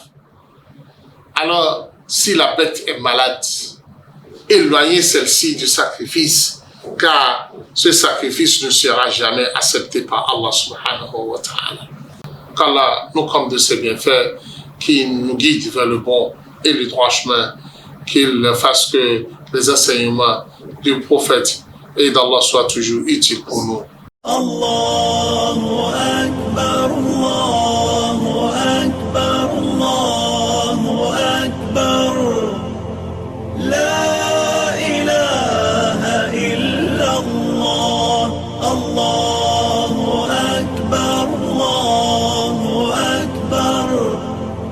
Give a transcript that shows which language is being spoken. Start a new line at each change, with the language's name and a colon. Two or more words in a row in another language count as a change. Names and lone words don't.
French: Alors, si la bête est malade, éloignez celle-ci du sacrifice, car ce sacrifice ne sera jamais accepté par Allah
Arabic: سبحانه وتعالى.
French: Qu'Allah nous comble de ses bienfaits, qu'il nous guide vers le bon et le droit chemin, qu'il fasse que les enseignements du prophète et d'Allah soient toujours utiles pour nous.
Arabic: الله أكبر، الله أكبر، الله أكبر. لا إله إلا الله، الله أكبر، الله أكبر.